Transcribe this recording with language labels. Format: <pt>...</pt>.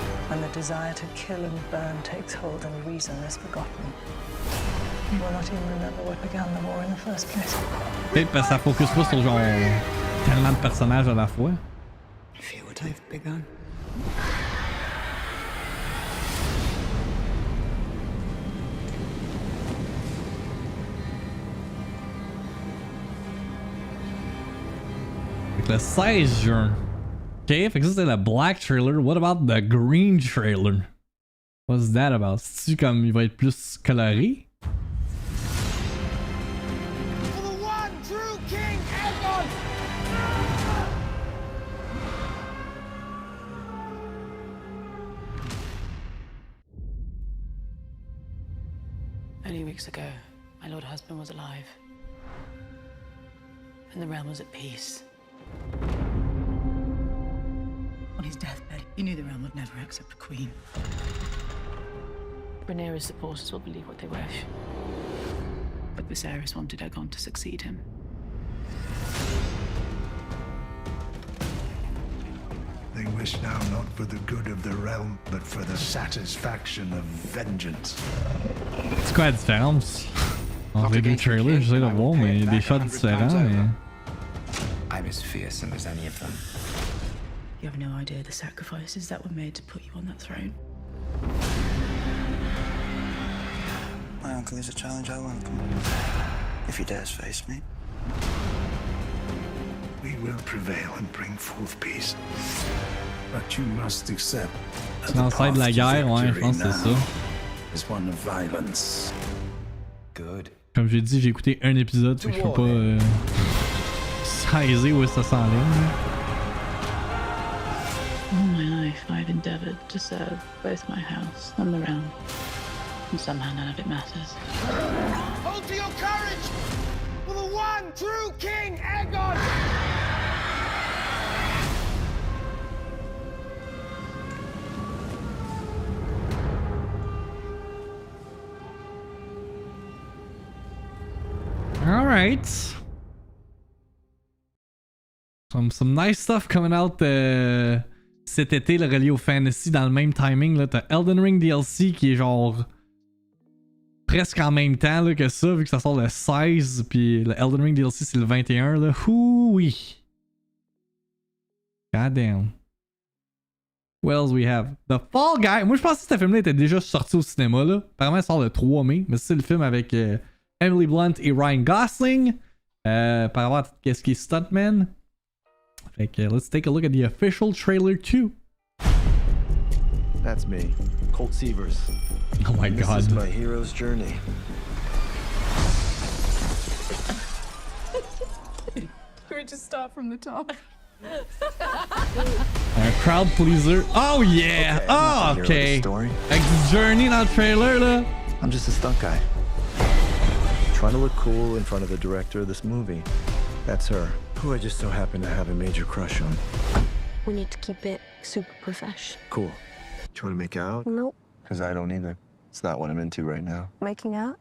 <en>When the desire to kill and burn takes hold and reason is forgotten, you will not even remember what began the war in the first place.</en> <fr>Peut-être parce que ça focus pas sur genre tellement de personnages à la fois.</fr> <en>Feel what I've begun.</en> <fr>Le 16 juin. Ok, fait que ça c'était le black trailer.</fr> <en>What about the green trailer? What's that about?</en> <fr>C'est-tu comme il va être plus coloré?</fr> <en>Many weeks ago, my lord husband was alive, and the realm was at peace. On his deathbed, he knew the realm would never accept a queen. Rhaenyra's supporters will believe what they wish, but Viserys wanted Aegon to succeed him. They wish now not for the good of the realm, but for the satisfaction of vengeance.</en> <fr>C'est quoi la différence entre les deux trailers? J'essaie de voir, mais il y a des shots différents. Mais...</fr> <en>I'm as fearsome as any of them. You have no idea the sacrifices that were made to put you on that throne. My uncle is a challenge I welcome. If he dares face me. We will prevail and bring forth peace. But you must accept</en> <fr>C'est l'ancêtre de la guerre, ouais, je pense que c'est ça.</fr> <en>Is one of violence. Good.</en> <fr>Comme j'ai dit, j'ai écouté un épisode, fait que je peux pas saisir où ça s'enligne.</fr> <en>All my life, I've endeavored to serve both my house and the realm, and somehow none of it matters. Hold to your courage for the one true King Aegon! All right. Some nice stuff coming out</en> <fr>cet été, le relié au fantasy dans le même timing. Là, t'as Elden Ring DLC qui est genre presque en même temps là, que ça, vu que ça sort le 16, puis le Elden Ring DLC c'est le 21. Là. Ouh oui.</fr> <en>God damn. What else we have? The Fall Guy.</en> <fr>Moi je pensais que ce film-là était déjà sorti au cinéma. Là. Apparemment il sort le 3 mai, mais c'est le film avec Emily Blunt et Ryan Gosling. Par rapport à qu'est-ce qui est Stuntman. Fait que</fr> <en>let's take a look at the official trailer too. That's me, Colt Sievers. Oh my god. This is my hero's journey. We just start from the top. Crowd pleaser. Oh yeah! Okay, oh, okay. Like the journey</en> <fr>dans le trailer là.</fr> <en>I'm just a stunt guy. Trying to look cool in front of the director of this movie. That's her, who I just so happen to have a major crush on. We need to keep it super profesh. Cool. Do you want to make out? Nope. Because I don't either. It's not what I'm into right now. Making out?</en>